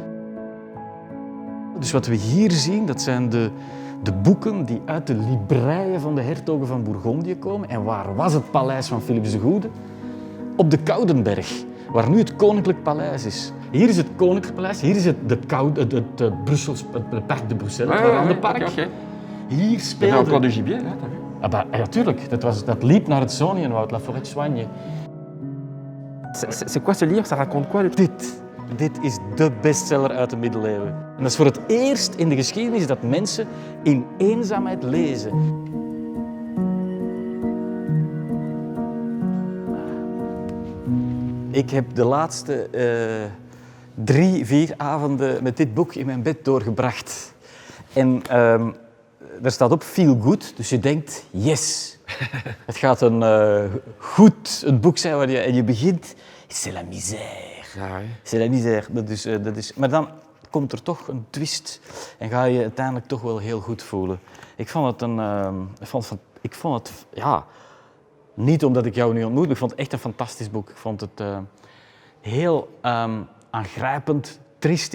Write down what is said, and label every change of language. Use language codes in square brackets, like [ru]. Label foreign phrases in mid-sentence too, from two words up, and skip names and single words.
[nl] Dus wat we hier zien, dat zijn de boeken die uit de libreien van de hertogen van Bourgondië komen. En waar was het paleis van Philips de Goede? Op de Koudenberg, waar nu het Koninklijk Paleis is. Hier is het Koninklijk Paleis, hier is het Parc de Bruxelles, het Warandenpark. Okay. Hier speelde... [fr] encore du gibier, là, t'as vu? Ah bah, [nl] ja, tuurlijk. Dat liep naar het Zoniënwoud, [fr] La Forêt de Soignes. C'est quoi ce livre? Ça raconte quoi? [nl] Dit is de bestseller uit de middeleeuwen. En dat is voor het eerst in de geschiedenis dat mensen in eenzaamheid lezen. Ik heb de laatste 3, 4 avonden met dit boek in mijn bed doorgebracht. En daar staat op [en] feel good, [nl] dus je denkt yes. Het gaat een boek zijn waar je begint. [fr] C'est la misère. [nl] Ja, [fr] C'est la misère. [nl] Dat is, maar dan komt er toch een twist en ga je uiteindelijk toch wel heel goed voelen. Ik vond het niet omdat ik jou nu ontmoet, maar ik vond het echt een fantastisch boek. Ik vond het heel aangrijpend, triest.